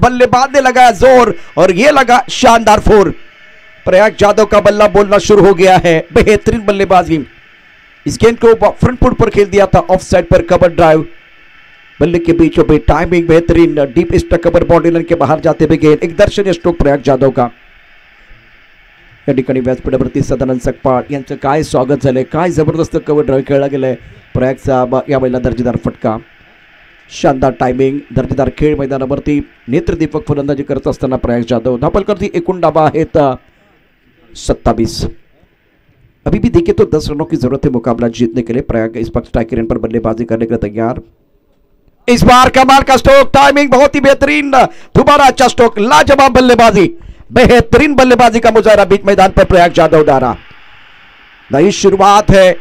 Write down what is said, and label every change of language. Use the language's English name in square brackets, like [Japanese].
[Hindi] बल्लेबाज ने लगाया जोर और ये लगा शानदार फोर. प्रयाग जाधव का बल्ला बोलना शुरू हो गया है. बेहतरीन बल्लेबाजी. इस गेंद को फ्रंट फुट पर खेल दिया था. ऑफ साइड पर कवर ड्राइव. बल्ले के बीचों बीच टाइमिंग बेहतरीन. Deep stuck cover boundary line के बाहर जाते हुए गेंद. एक दर्शनीय स्ट्रोक प्रयाग जाधव का. [Marathi] या ठिकाणी व्यासपीठावरती सदानंद सकपाळ यांचं काय स्वागत झालंय. काय जबरदस्त कव्हर ड्राईव्ह खेळला गेलाय प्रयागचा यावेळेला. दर्जेदार फटका. शानदार टायमिंग. दर्जेदार खेळ मैदानावरती नेत्रदीपक फलंदाजी करत असताना प्रयाग जाधव. धावफलकावरती एकूण डाबा आहेत 27. [Hindi] अभी भी देखिए तो 10 रनों की जरूरत है मुकाबला जीतने के लिए. प्रयाग इस वक्त स्ट्राइक रेंज पर बल्लेबाजी करने के लिए तैयार. इस बार कमाल का स्ट्रोक. टाइमिंग बहुत ही बेहतरीन. दोबारा अच्छा स्ट्रोक. लाजवाब बल्लेबाजी. बेहतरीन बल्लेबाजी का मुजाहरा बीच मैदान पर प्रयाग जाधव द्वारा. नई शुरुआत है.